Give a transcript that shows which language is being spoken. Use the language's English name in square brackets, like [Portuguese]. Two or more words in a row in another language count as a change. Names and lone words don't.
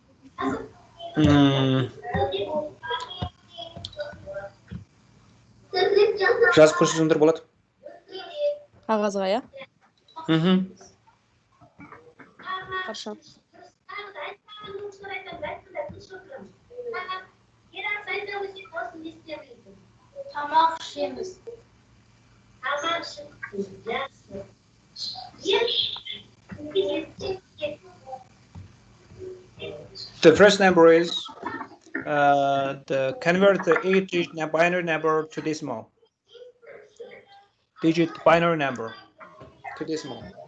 [Kazakh] Жазып көрсетіңдер болады. Қағазға, иә? Хорошо. Тамақ ішеміз. [English] The first number is convert the 8-digit binary number to decimal. Digit binary number to decimal.